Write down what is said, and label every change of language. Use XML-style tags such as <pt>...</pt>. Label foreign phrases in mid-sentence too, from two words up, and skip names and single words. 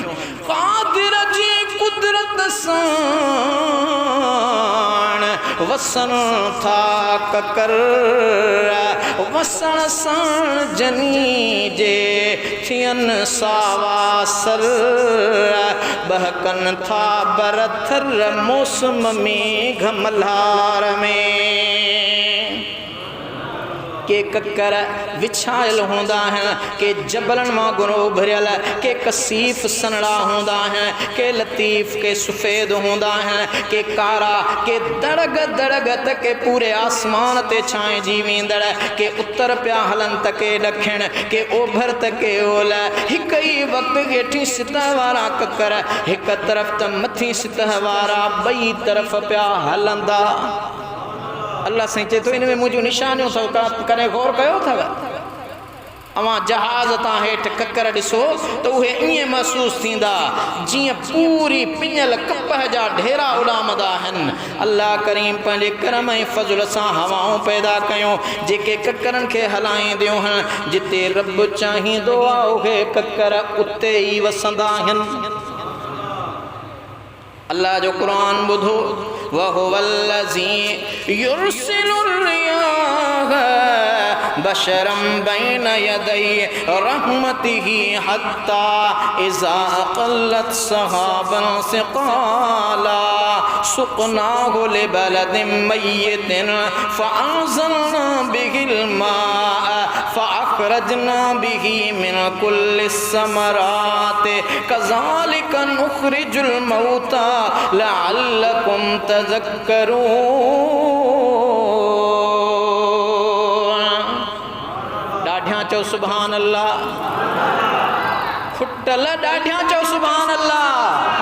<sd>क़ादिर जी कुदरत सां वसन था ककर, वसण सां जनी जे थियनि सावा सर, बहकनि था बरथर मौसम में, घमलार में। क़ादिर जी कुदरत सां वसन था ककर, वसण सां जनी जे थियनि सावा सर, बहकनि था बरथर मौसम में, घमलार में। दोस्तो, अल्लाह जे क़ुरान खां पुछूं वमा</sd> <ar>أنزل الله من السماء من ماء فأحيا به الأرض بعد موتها وبث فيها من كل دابة وتصريف الرياح والسحاب المسخر بين السماء والأرض لآيات لقوم يعقلون.</ar> <sd>के ककर विछायल होंदा हैं, के जबलन वांगुर उभरियल, के कसीफ सनड़ा होंदा हैं, के लतीफ़ के सफ़ेद होंदा हैं, के कारा के दड़ग दड़ग तक पूरे आसमान ते छाए जी वेंदड़, के उत्तर पिया हलन तके ॾखिण, के ओभर तके ओल, हिक ई वक्त हेठी सतह वारा ककर हिक तरफ त मथी सतह वारा बई तरफ पिया हलंदा। अल्लाह साईं चए थो इन में मुंहिंजूं निशानियूं अथव, कॾहिं गौर कयो अथव? अवां जहाज़ तां हेठि ककर ॾिसो त उहे ईअं महसूसु थींदा जीअं पूरी पिञल कपह जा ढेरा उॾामंदा आहिनि। अल्लाह करीम पंहिंजे करम ऐं फज़ल सां हवाऊं पैदा कयूं जेके ककरनि खे हलाईंदियूं आहिनि। जिते रब चाहींदो आहे उहे ककर उते ई वसंदा आहिनि। अल्लाह जो क़ुरान ॿुधो,</sd> <ar>وهو الذي يرسل الرياح بشرا بين يدي رحمته حتى إذا أقلت سحابا ثقالا سقناه لبلد ميت فأنزلنا به الماء فأخرجنا به من كل الثمرات كذلك نخرج الموتى لعلكم تذكرون.</ar> <sd>ॾाढियां चओ</sd> <ar>سبحان الله,</ar> <sd>खुटल ॾाढियां चओ</sd> <ar>سبحان الله.</ar>